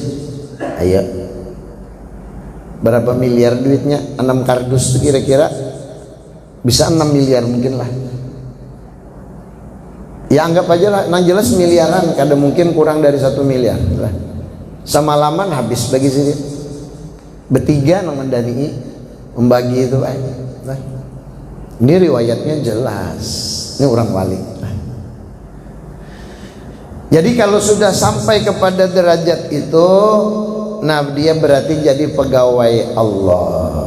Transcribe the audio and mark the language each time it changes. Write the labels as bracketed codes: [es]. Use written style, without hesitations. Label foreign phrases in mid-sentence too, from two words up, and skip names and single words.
[bjn] Ayo. Berapa miliar duitnya? 6 kardus tuh kira-kira bisa 6 miliar mungkin lah. Ya anggap aja lah, nang jelas miliaran, kada mungkin kurang dari 1 miliar lah. Semalaman habis bagi Sidin. Bertiga nang mendani membagi itu Pak. Nah, ini riwayatnya jelas. Ini orang wali. Nah. Jadi kalau sudah sampai kepada derajat itu, nah dia berarti jadi pegawai Allah.